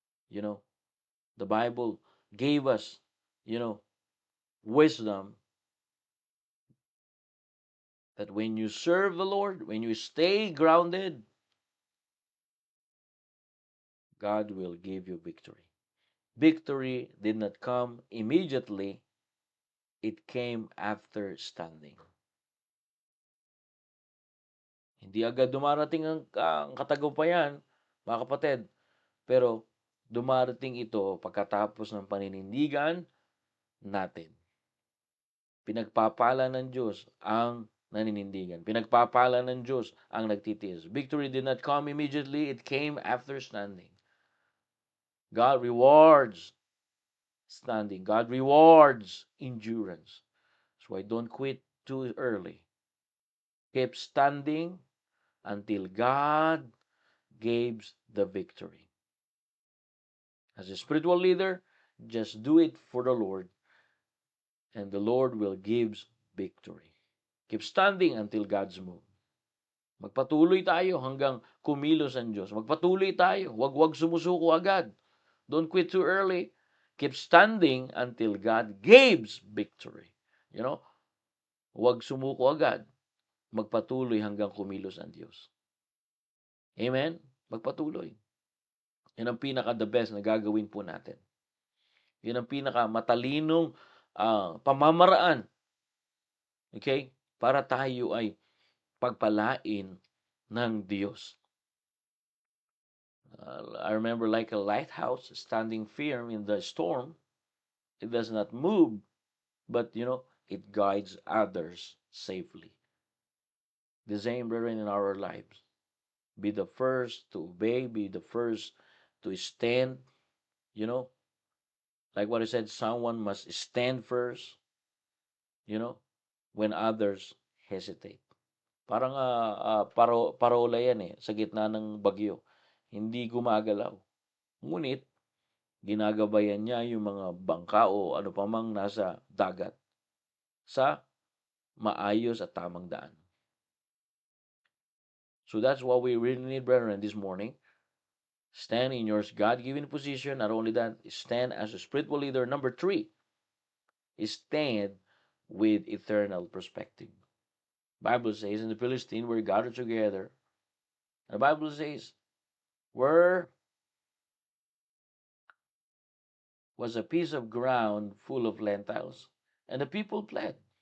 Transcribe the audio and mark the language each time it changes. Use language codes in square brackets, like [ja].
[en] You know, the Bible gave us, you know, wisdom that when you serve the Lord, when you stay grounded, God will give you victory. Victory did not come immediately, it came after standing. [tl] Hindi agad dumarating ang katagumpayan, mga kapatid, pero dumarating ito pagkatapos ng paninindigan natin. Pinagpapala ng Diyos ang naninindigan. Pinagpapala ng Diyos ang nagtitiis. [en] Victory did not come immediately, it came after standing. God rewards standing. God rewards endurance. So I don't quit too early. Keep standing until God gives the victory. As a spiritual leader, just do it for the Lord, and the Lord will give victory. Keep standing until God's move. [tl] Magpatuloy tayo hanggang kumilos ang Diyos. Magpatuloy tayo. Huwag sumusuko agad. [en] Don't quit too early. Keep standing until God gives victory. [tl] You know, huwag sumuko agad. Magpatuloy hanggang kumilos ang Diyos. Amen? Magpatuloy. Yan ang pinaka-the best na gagawin po natin. Yan ang pinaka-matalinong pamamaraan. Okay? Para tayo ay pagpalain ng Diyos. [en] I remember like a lighthouse standing firm in the storm. It does not move, but it guides others safely. The same, brethren, in our lives. Be the first to obey, be the first to stand. Like what I said, someone must stand first, when others hesitate. [tl] Parang parola yan sa gitna ng bagyo. Hindi gumagalaw. Ngunit, ginagabayan niya yung mga bangka o ano pa mang nasa dagat sa maayos at tamang daan. [en] So that's what we really need, brethren, this morning. Stand in your God-given position. Not only that, stand as a spiritual leader. Number 3, stand with eternal perspective. Bible says in the Philistines were gathered together. And the Bible says, where was a piece of ground full of lentils, and the people fled.